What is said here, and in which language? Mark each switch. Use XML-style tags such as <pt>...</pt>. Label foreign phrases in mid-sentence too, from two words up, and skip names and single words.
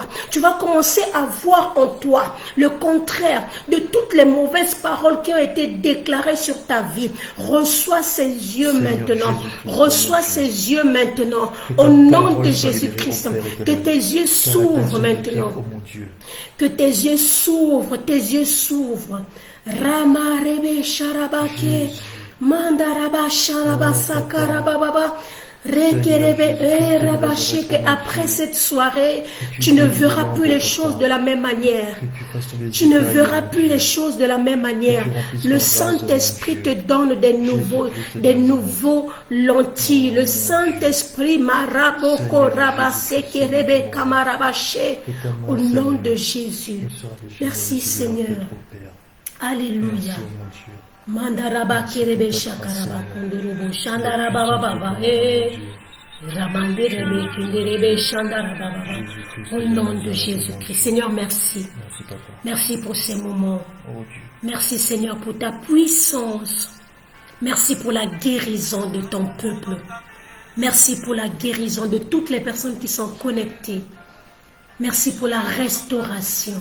<fr>Tu vas commencer à voir en toi le contraire de toutes les mauvaises paroles qui ont été déclarées sur ta vie. Reçois ces yeux maintenant. Reçois ces yeux maintenant. Au nom de Jésus-Christ, que tes yeux s'ouvre maintenant. Que tes yeux s'ouvrent, tes yeux s'ouvrent. Rama rebe sharabake, mandaraba sharaba sakarababa. Après cette soirée, tu ne verras plus les choses de la même manière. Tu ne verras plus les choses de la même manière. Le Saint-Esprit te donne des nouveaux lentilles. Le Saint-Esprit au nom de Jésus. Merci Seigneur. Alléluia. Mandaraba kerebe shakaraba kundurubu shandaraba baba ramanderebe kinderebe shandaraba baba. Au nom de Jésus-Christ. Seigneur, merci. Merci pour ces moments. Merci Seigneur pour ta puissance. Merci pour la guérison de ton peuple. Merci pour la guérison de toutes les personnes qui sont connectées. Merci pour la restauration.</fr>